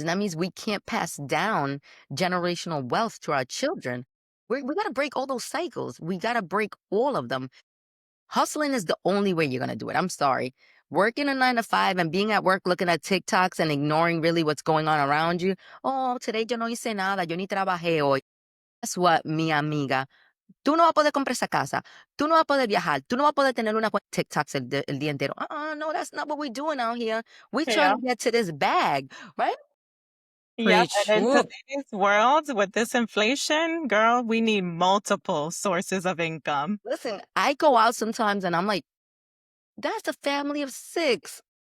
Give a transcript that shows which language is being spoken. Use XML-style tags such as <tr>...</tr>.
<en>And that means we can't pass down generational wealth to our children. We got to break all those cycles. We got to break all of them. Hustling is the only way you're going to do it. I'm sorry. Working a 9 to 5 and being at work looking at TikToks and ignoring really what's going on around you. Oh, today</en> <es>yo no hice nada. Yo ni trabajé hoy.</es> <en>Guess what,</en> <es>mi amiga? Tú no vas a poder comprar esa casa. Tú no vas a poder viajar. Tú no vas a poder tener una cuenta TikToks el día entero.</es> <en>No, that's not what we're doing out here. We're Yeah. trying to get to this bag, right? Yep. Preach. And in Woo. today's world, with this inflation, girl, we need multiple sources of income. Listen, I go out sometimes and I'm like, that's a family of 6.</en>